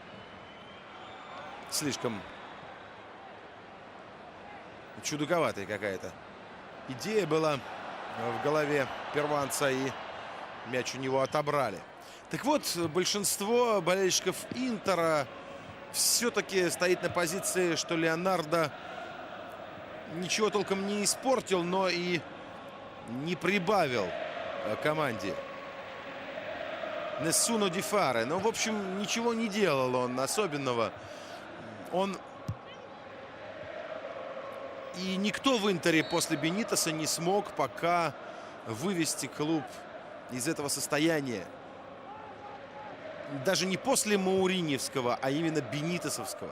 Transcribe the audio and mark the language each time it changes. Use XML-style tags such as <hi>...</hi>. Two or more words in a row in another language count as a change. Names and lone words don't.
<ru>Слишком чудаковатая какая-то идея была в голове перуанца, и мяч у него отобрали. Так вот, большинство болельщиков Интера все-таки стоит на позиции, что Леонардо ничего толком не испортил, но и не прибавил команде.</ru> <it>Nessuno di fare.</it> <ru>Ну, в общем, ничего не делал он особенного. И никто в Интере после Бенитеса не смог пока вывести клуб из этого состояния. Даже не после Мауриньевского, а именно Бенитесовского.</ru>